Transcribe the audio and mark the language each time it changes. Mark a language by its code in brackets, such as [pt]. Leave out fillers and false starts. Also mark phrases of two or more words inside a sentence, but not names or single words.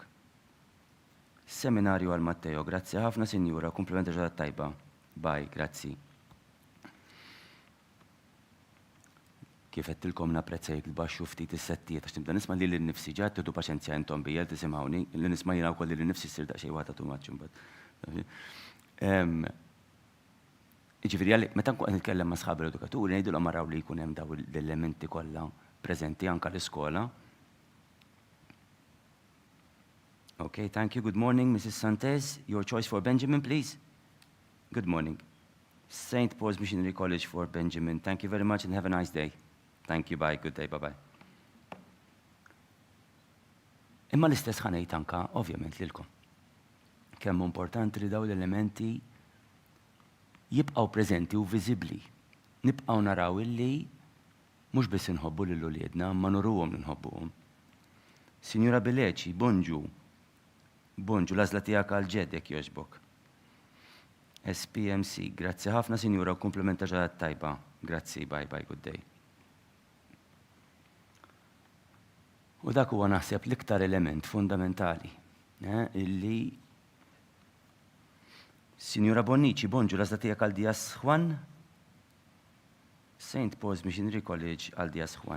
[mt] Seminarju għal Matteo, grazzi ħafna Sinjura, komplimenta ġurnata tajba. Bye, grazzi. Kif qedtilkom napprezzajk il-baxxu ftit is-settijiet għax nibda nisma' li l-nifsi ġa tidu paċenzja intom bija tisimgħuni, li nisma' jiena wkoll li l-nifsi ssir daqsxejn waħda [en] too much [mt] imbagħad. Jiġifieri għalli meta nkun qed nitkellem ma' sħabi l-edukaturi ngħidulhom araw li jkun hemm daw l-elementi kollha preżenti anke l-iskola. [en] Okay, thank you. Good morning, Mrs. Santes. Your choice for Benjamin, please. Good morning. St. Paul's Missionary College for Benjamin. Thank you very much and have a nice day. Thank you, bye, good day, bye-bye. [mt] Imma l-istess ħanejt anka, ovvjament, lilkom. Kemm importanti li daw l-elementi jibqgħu preżenti u viżibbli. Nibqgħu naraw illi mhux biss inħobbu lil uliedna, ma nurruhom li nħobbuhom. Sinjura Bileċi, bonġu. Bonġu, l-għażla tiegħek għal ġeddek jogħġbok. SPMC, grazzi ħafna Sinjura u komplimenta ġurnata tajba. Grazzi, [en] bye, bye, good day. [mt] U dak huwa naħseb l-iktar element fundamentali, illi Sinjura Bonnici, bonġu, l-għażla tiegħek għal Dias Juan. St. Paul's Missionary College għal Dias Juan.